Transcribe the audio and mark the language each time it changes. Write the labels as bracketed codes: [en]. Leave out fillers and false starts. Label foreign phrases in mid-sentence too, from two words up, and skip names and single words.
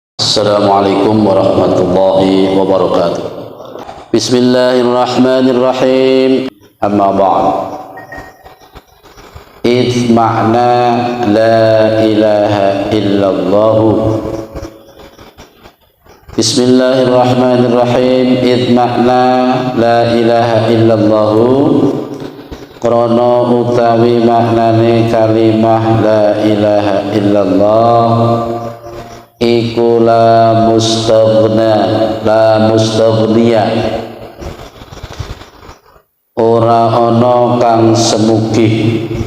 [ar] السلام عليكم ورحمة الله وبركاته. بسم الله الرحمن الرحيم. أما بعد. إذ معنى لا إله إلا الله. بسم الله الرحمن الرحيم. إذ معنى لا إله إلا الله. [jv] Krana utawi maknane kalimah [ar] لا إله إلا الله [jv] iku [ar] لا مستغنيا [jv] ora ana kang semugih